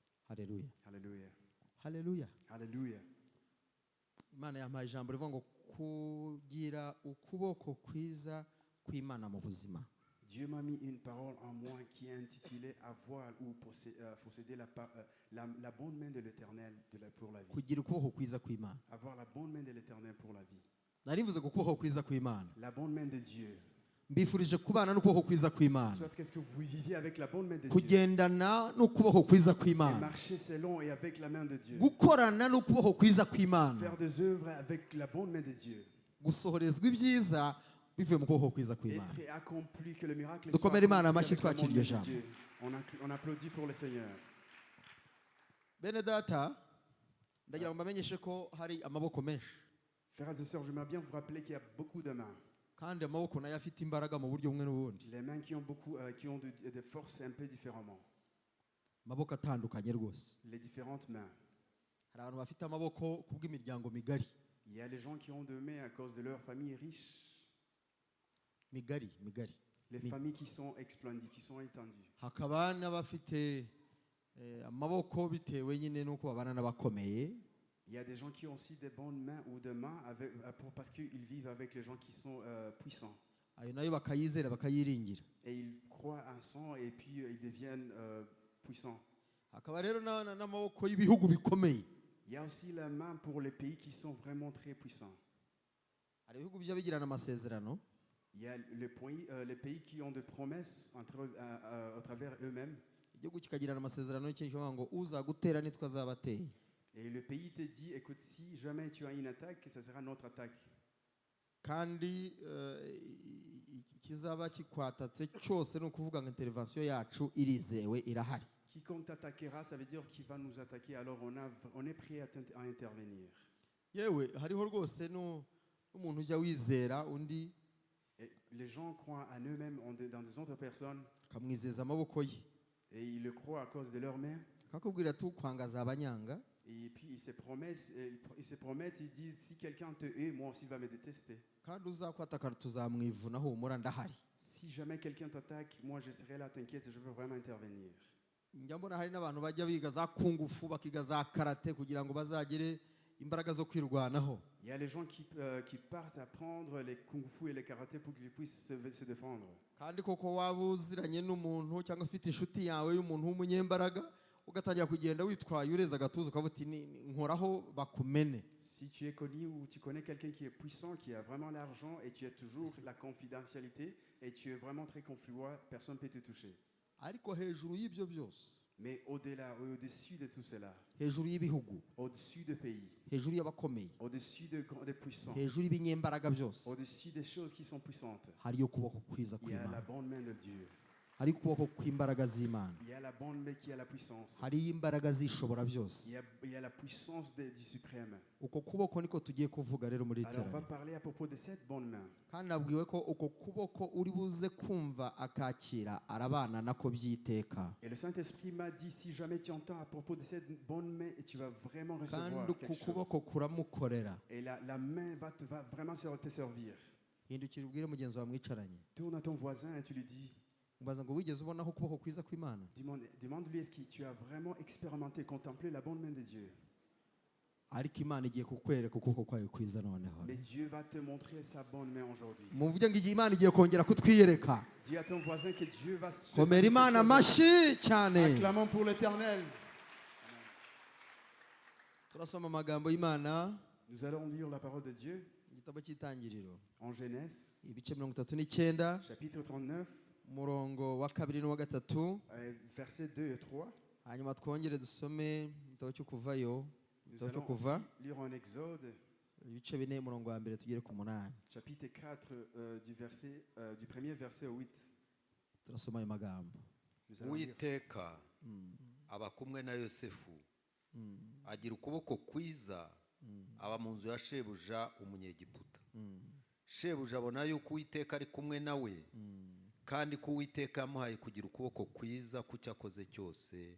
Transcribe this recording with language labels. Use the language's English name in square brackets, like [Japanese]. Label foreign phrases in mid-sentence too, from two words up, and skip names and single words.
[Kinyarwanda] Haleluya. [French] Alléluia. [Kinyarwanda] Haleluya. [French] Alléluia. [Kinyarwanda] Imana yampaye ijambo rivuga ngo kugira ukuboko kwiza kw'Imana mu buzima. [French] Dieu m'a mis une parole en moi qui est intitulée avoir ou posséder la bonne main de l'Éternel pour la vie. [Kinyarwanda] Kugira ukuboko kwiza kw'Imana. [French] Avoir la bonne main de l'Éternel pour la vie. [Kinyarwanda] Narivuze ku kuboko kwiza kw'Imana. [French] La bonne main de Dieu. [Kinyarwanda] Mbifurije kubana n'ukuboko kwiza kw'Imana. [French] Soit qu'est-ce que vous viviez avec la bonne main de Dieu. [Kinyarwanda] Kugendana n'ukuboko kwiza [French] Et [Kinyarwanda] kw'Imana. [French] marcher selon et avec la main de Dieu. [Kinyarwanda] Gukorana n'ukuboko kwiza kw'Imana. [French] Faire des œuvres avec la bonne main de Dieu. [Kinyarwanda] Gusohorezwa ibyiza bivuye mu kuboko kwiza kw'Imana. [French] Être accompli, que le miracle soit [Kinyarwanda] Dukomere Imana [French] accompli [Kinyarwanda] amashyi [French] avec la bonne [Kinyarwanda] twakira iryo [French] main de [Kinyarwanda] jambo. [French] Dieu. On applaudit pour le Seigneur. [Kinyarwanda] Bene data, ndagira ngo mbamenyeshe ko hari amaboko menshi. [French] Frères et sœurs, j'aimerais bien vous rappeler qu'il y a beaucoup de mains. [Kinyarwanda] Kandi amaboko nayo afite imbaraga mu buryo bumwe n'ubundi. [French] Les mains qui ont beaucoup, qui ont des forces un peu différemment. [Kinyarwanda] Amaboko atandukanye rwose. [French] Les différentes mains. [Kinyarwanda] Hari abantu bafite amaboko kubw'imiryango migari. [French] Il y a les gens qui ont deux mains à cause de leur famille riche. [Kinyarwanda] Migari. [French] Les familles qui sont explandies, qui sont étendues. [Kinyarwanda] Hakaba n'abafite amaboko bitewe nyine nuko babana n'abakomeye. [French] Il y a des gens qui ont aussi des bonnes mains ou des mains parce qu'ils vivent avec les gens qui sont puissants. [Kinyarwanda] Ayo nayo bakayizera bakayiringira. [French] Et ils croient en sang et puis ils deviennent puissants. [Kinyarwanda] Hakaba rero n'amaboko y'ibihugu bikomeye. [French] Il y a aussi la main pour les pays qui sont vraiment très puissants. [Kinyarwanda] Hari ibihugu bijya bigirana amasezerano. [French] Il y a les pays qui ont des promesses à travers eux-mêmes. [Kinyarwanda] Igihugu kikagirana amasezerano y'ikintu kivuga ngo uzagutera nitwe azabateye. [French] Et le pays te dit, écoute, si jamais tu as une attaque, ça sera notre attaque. [Kinyarwanda] Kandi kizaba kikwatatse cyose no kuvuga ngo intervention yacu irizewe irahari. [French] Quiconque t'attaquera, ça veut dire qu'il va nous attaquer, alors on est prêt à intervenir. [Kinyarwanda] Yewe hariho rwose n'umuntu ujya wizera undi. [French] Et les gens croient en eux-mêmes, dans des autres personnes, [Kinyarwanda] Kamwizeza amaboko ye. [French] et ils le croient à cause de leurs mains. [Kinyarwanda] Kakubwira tu kwangaza abanyanga. [French] Et puis ils se promettent, ils disent, si quelqu'un te hait, moi aussi il va me détester. [Kinyarwanda] Kandi uzakwataka tuzamwivuna humura ndahari. [French] Si jamais quelqu'un t'attaque, moi je serai là, t'inquiète, je veux vraiment intervenir. [Kinyarwanda] Njya mbona hari n'abantu bajya biga za kungufu bakiga za karate kugira ngo bazagire imbaraga zo kwirwanaho. [French] Il y a les gens qui partent apprendre les kung-fu et les karaté pour qu'ils puissent se défendre. [Kinyarwanda] Kandi koko waba uziranye n'umuntu cyangwa ufite inshuti yawe y'umuntu w'umunyembaraga ugatangira kugenda witwaye ureza agatuza ukavuga uti nkoraho bakumene. [French] Si tu es connu ou tu connais quelqu'un qui est puissant, qui a vraiment l'argent et tu as toujours la confidentialité et tu es vraiment très confluent, personne ne peut te toucher. [Kinyarwanda] Ariko hejuru y'ibyo byose, [French] Mais au-delà, au-dessus de tout cela, [Kinyarwanda] hejuru y'ibihugu, [French] au-dessus des pays, [Kinyarwanda] hejuru y'abakomeye, [French] au-dessus des puissants, [Kinyarwanda] hejuru y'ibinyembaraga byose, [French] au-dessus des choses qui sont puissantes, [Kinyarwanda] hariyo ukuboko kwiza [French] il y a la [Kinyarwanda] kw'Imana. [French] bonne main de Dieu. [Kinyarwanda] Hari ukuboko kw'imbaraga z'Imana. [French] Il y a la bonne main qui a la puissance. [Kinyarwanda] Hariyo imbaraga zishobora byose. [French] Il y a la puissance du suprême. [Kinyarwanda] Uko kuboko niko tugiye kuvuga rero muri [French] Alors on va [Kinyarwanda] terambere. [French] parler à propos de cette bonne main. [Kinyarwanda] Kandi nabwiwe ko uko kuboko uri buze kumva akakira arabana nako byiteka. [French] Et le Saint-Esprit m'a dit, si jamais tu entends à propos de cette bonne main, et tu vas vraiment recevoir [Kinyarwanda] Kandi [French] quelque [Kinyarwanda] uku [French] chose. [Kinyarwanda] kuboko kuramukorera. [French] Et la main va vraiment te servir. [Kinyarwanda] Hindukira ubwire mugenzi wawe mwicaranye. [French] Tourne à ton voisin et tu lui dis, [Kinyarwanda] Mbaza ngo wigeze ubonaho ukuboko kwiza kw'Imana? [French] demande-lui, est-ce que tu as vraiment expérimenté, contemplé la bonne main de Dieu? [Kinyarwanda] Ariko Imana igiye kukwereka ukuboko kwayo kwiza noneho. [French] Mais Dieu va te montrer sa bonne main aujourd'hui. [Kinyarwanda] Muvuge ngo Imana igiye kongera kutwiyereka. [French] Dis à ton voisin que Dieu va se [Kinyarwanda] Komera Imana amashyi cyane. [French] Acclamons pour l'Éternel. [Kinyarwanda] Turasoma amagambo y'Imana. [French] Nous allons lire la parole de Dieu [Kinyarwanda] Igitabo cy'Itangiriro. [French] en Genèse, [Kinyarwanda] Ibice 39, [French] chapitre 39, [Kinyarwanda] umurongo wa 2 n'uwa 3. [French] versets 2 et 3. [Kinyarwanda] Hanyuma twongere dusome igitabo cyo kuvayo. [French] Nous [Kinyarwanda] Igitabo cyo [French] allons [Kinyarwanda] kuva. [French] aussi lire en Exode, [Kinyarwanda] Ibice 4 umurongo wa 1 tugere ku 8. [French] chapitre 4, du premier verset au 8. [Kinyarwanda] Turasoma ayo magambo. [French] Nous allons lire. [Kinyarwanda] Uwiteka aba kumwe na Yosefu agira ukuboko kwiza aba mu nzu ya shebuja umunyegiputa. Shebuja abona yuko Uwiteka ari kumwe nawe kandi ko Uwiteka yamuhaye kugira ukuboko kwiza ku cyo akoze cyose.